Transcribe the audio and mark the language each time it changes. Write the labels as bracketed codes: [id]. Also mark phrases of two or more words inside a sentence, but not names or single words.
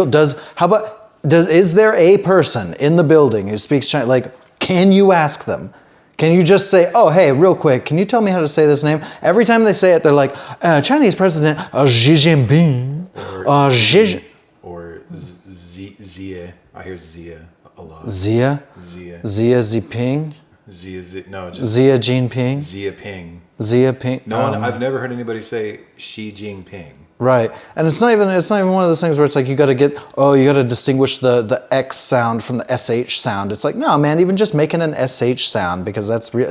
[en] How about Is there a person in the building who speaks Chinese? Like, can you ask them? Can you just say, oh, hey, real quick, can you tell me how to say this name? Every time they say it, they're like, Chinese President Xi Jinping. Or Zia. I hear Zia a lot. Zia? Zia. Zia Ziping? No, just Zia Jinping? Zia Ping. Zia Ping? No one, I've never heard anybody say Xi Jinping. Right, and it's not even one of those things where it's like you got to distinguish the X sound from the SH sound. It's like, no, man, even just making an SH sound, because that's real.